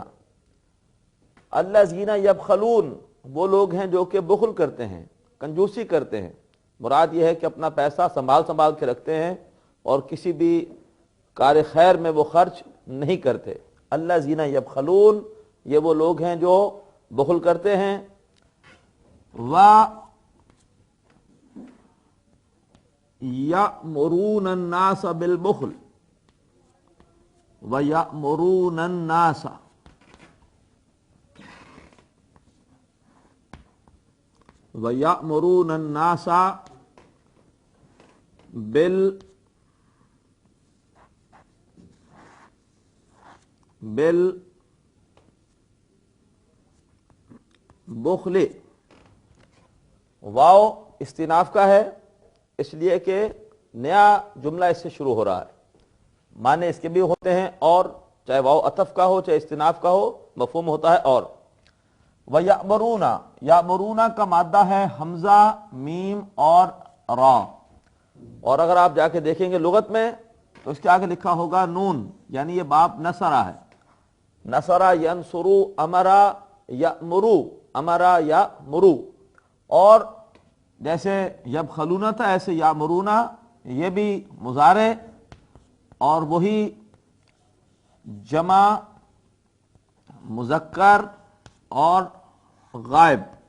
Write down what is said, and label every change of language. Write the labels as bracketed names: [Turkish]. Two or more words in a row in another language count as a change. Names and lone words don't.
[Arabic] الذين يبخلون, [Urdu] وہ لوگ ہیں جو کہ بخل کرتے ہیں، کنجوسی کرتے ہیں. مراد یہ ہے کہ اپنا پیسہ سنبھال سنبھال کے رکھتے ہیں اور کسی بھی کار خیر میں وہ خرچ نہیں کرتے. [Arabic] الذين يبخلون, [Urdu] یہ وہ لوگ ہیں جو بخل کرتے ہیں. [Arabic] و يأمرون الناس بالبخل و يأمرون الناس و يأمرون الناس بالبخل. [Urdu] واو استیناف کا ہے، اس لیے کہ نیا جملہ اس سے شروع ہو رہا ہے. معنی اس کے بھی ہوتے ہیں اور، چاہے واو عطف کا ہو چاہے استیناف کا ہو، مفہوم ہوتا ہے اور. [Arabic] و يأمرون، يأمرون [Urdu] کا مادہ ہے ہمزہ، میم اور را. اور اگر آپ جا کے دیکھیں گے لغت میں تو اس کے آگے لکھا ہوگا نون، یعنی یہ باب نصرا ہے. [Arabic] نصر ينصر، أمر يأمر، أمر يأمر. [Urdu] اور جیسے یبخلونا تھا ایسے یامرونا، یہ بھی مضارع اور وہی جمع مذکر اور غائب.